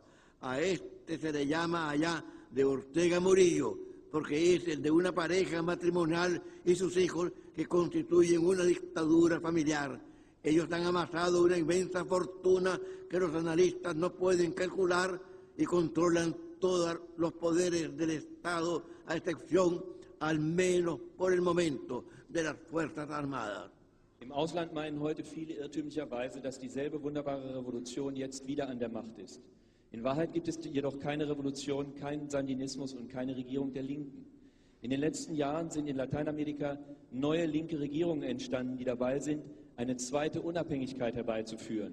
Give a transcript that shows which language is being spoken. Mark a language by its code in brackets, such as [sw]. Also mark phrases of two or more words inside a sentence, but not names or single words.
[es] A este se le llama allá de Ortega Murillo, porque es el de una pareja matrimonial y sus hijos que constituyen una dictadura familiar. Ellos han amasado una inmensa fortuna que los analistas no pueden calcular y controlan todos los poderes del Estado, a excepción, al menos por el momento, de las Fuerzas Armadas. [de] Im Ausland meinen heute viele irrtümlicherweise, dass dieselbe wunderbare Revolution jetzt wieder an der Macht ist. In Wahrheit gibt es jedoch keine Revolution, keinen Sandinismus und keine Regierung der Linken. In den letzten Jahren sind in Lateinamerika neue linke Regierungen entstanden, die dabei sind, eine zweite Unabhängigkeit herbeizuführen.